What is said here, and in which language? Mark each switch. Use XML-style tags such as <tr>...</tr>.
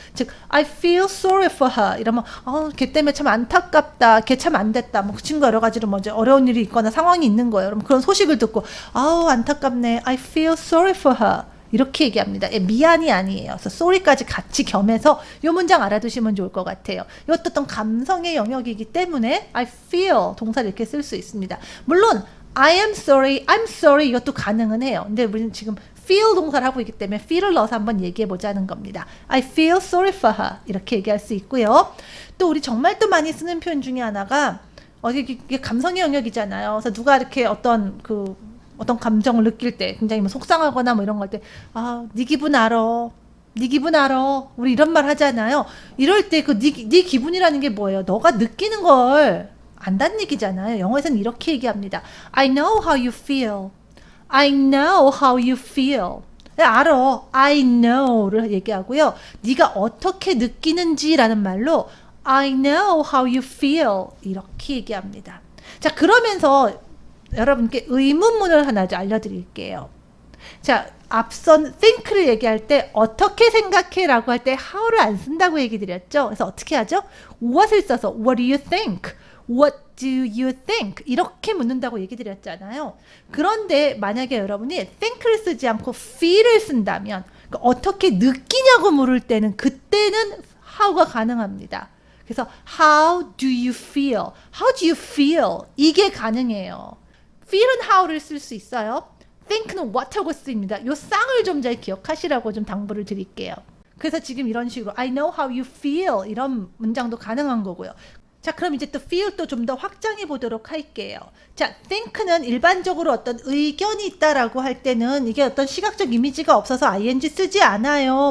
<ko>즉</ko> <en>I feel sorry for her</en> <ko>이러면 걔 때문에 참 안타깝다, 걔 참 안 됐다, 뭐 그 친구 여러 가지로 뭐 이제 어려운 일이 있거나 상황이 있는 거예요. 그럼 그런 소식을 듣고 안타깝네,</ko> <en>I feel sorry for her</en> <ko>이렇게 얘기합니다. 미안이 아니에요. 그래서 sorry까지 같이 겸해서 이 문장 알아두시면 좋을 것 같아요. 이것도 어떤 감성의 영역이기 때문에 I feel 동사를 이렇게 쓸 수 있습니다. 물론 I am sorry, I'm sorry 이것도 가능은 해요. 근데 우리는 지금 feel 동사를 하고 있기 때문에 feel을 넣어서 한번 얘기해 보자는 겁니다.</ko> <en>I feel sorry for her</en> <ko>이렇게 얘기할 수 있고요. 또 우리 정말 또 많이 쓰는 표현 중에 하나가 이게 감성의 영역이잖아요. 그래서 누가 이렇게 어떤 감정을 느낄 때 굉장히 뭐 속상하거나 뭐 이런 걸 때 네 기분 알아. 네 기분 알아. 우리 이런 말 하잖아요. 이럴 때 네 기분이라는 게 뭐예요? 너가 느끼는 걸 안다는 얘기잖아요. 영어에서는 이렇게 얘기합니다.</ko> <en>I know how you feel. I know how you feel.</en> <ko>알아. I know를 얘기하고요. 네가 어떻게 느끼는지라는 말로</ko> <en>I know how you feel</en> <ko>이렇게 얘기합니다. 자, 그러면서 여러분께 의문문을 하나 알려드릴게요. 자, 앞선 think를 얘기할 때 어떻게 생각해 라고 할 때 how를 안 쓴다고 얘기 드렸죠. 그래서 어떻게 하죠?</ko> <en>what을 써서 what do you think? What do you think?</en> <ko>이렇게 묻는다고 얘기 드렸잖아요. 그런데 만약에 여러분이 think를 쓰지 않고 feel을 쓴다면 그러니까 어떻게 느끼냐고 물을 때는 그때는 how가 가능합니다. 그래서</ko> <en>how do you feel? How do you feel?</en> <ko>이게 가능해요. feel은 how를 쓸 수 있어요. think는 what하고 쓰입니다. 요 쌍을 좀 잘 기억하시라고 좀 당부를 드릴게요. 그래서 지금 이런 식으로</ko> <en>I know how you feel</en> <ko>이런 문장도 가능한 거고요. 자, 그럼 이제 또 feel 또 좀 더 확장해 보도록 할게요. 자, think는 일반적으로 어떤 의견이 있다라고 할 때는 이게 어떤 시각적 이미지가 없어서 ing 쓰지 않아요.</ko>